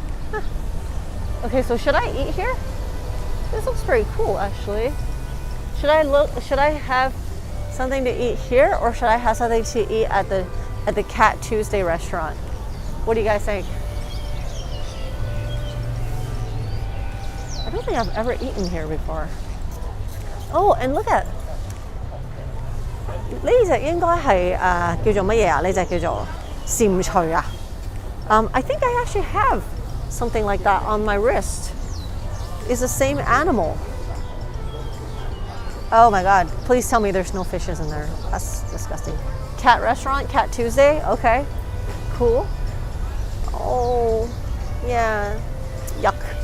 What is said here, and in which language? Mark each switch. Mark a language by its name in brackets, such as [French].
[English] Huh. Okay, so should I eat here? This looks pretty cool, actually. Should I have something to eat here, or should I have something to eat at the Cat Tuesday restaurant? What do you guys think? I don't think I've ever eaten here before. Oh, and look at [Cantonese] 呢隻應該係叫做乜嘢啊？呢隻叫做蟾蜍啊。 [English] I think I actually have something like that on my wrist. It's the same animal. Oh my God! Please tell me there's no fishes in there. That's disgusting. Cat restaurant, Cat Tuesday. Okay, cool. Oh, yeah. Yuck.